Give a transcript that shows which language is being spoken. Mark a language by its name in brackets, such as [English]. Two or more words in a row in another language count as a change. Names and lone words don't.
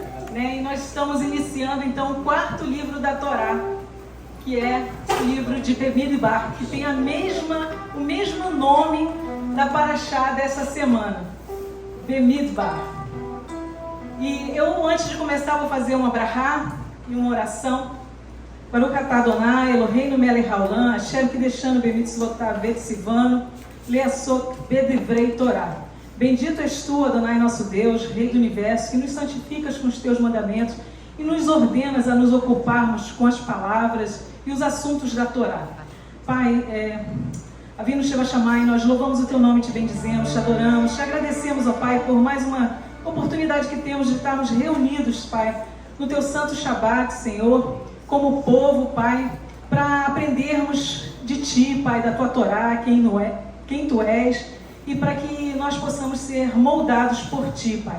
[Portuguese] E nós estamos iniciando então o quarto livro da Torá, que é o livro de Bemidbar, que tem o mesmo nome da Parashá dessa semana, Bemidbar. E eu, antes de começar, vou fazer uma brahá e uma oração. [Hebrew] ברוך אתה ה' אלהינו מלך העולם השם קדשנו במצותיו וצונו לעסוק בדברי תורה. [Portuguese] Bendito és tu, Adonai, nosso Deus, Rei do Universo, que nos santificas com os teus mandamentos e nos ordenas a nos ocuparmos com as palavras e os assuntos da Torá. Pai, [Hebrew] אבינו שבשמים, [Portuguese] nós louvamos o teu nome, te bendizemos, te adoramos, te agradecemos, ó Pai, por mais uma oportunidade que temos de estarmos reunidos, Pai, no teu santo Shabat, Senhor, como povo, Pai, para aprendermos de ti, Pai, da tua Torá, quem tu és, e para que nós possamos ser moldados por ti, Pai.